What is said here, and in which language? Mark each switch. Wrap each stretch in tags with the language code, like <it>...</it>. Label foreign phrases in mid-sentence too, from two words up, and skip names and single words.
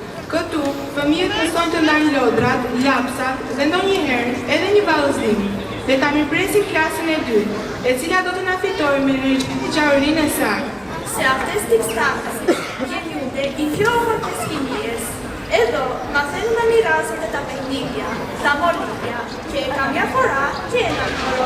<sq>Këtu, fëmijët mësojnë të ndajnë lodrat, lapsat dhe ndonjëherë edhe një vallëzim, dhe ta mirpresin klasën e dytë, e cila do të na fitojë me rigjaurinë e saj.</sq> <el>Se αυτές τάξεις γεννιούνται οι πιο όμορφες σκηνίες. Εδώ μαθαίνουν να μοιράζονται τα παιχνίδια, τα μολύβια και καμιά φορά και έναν χορό.</el>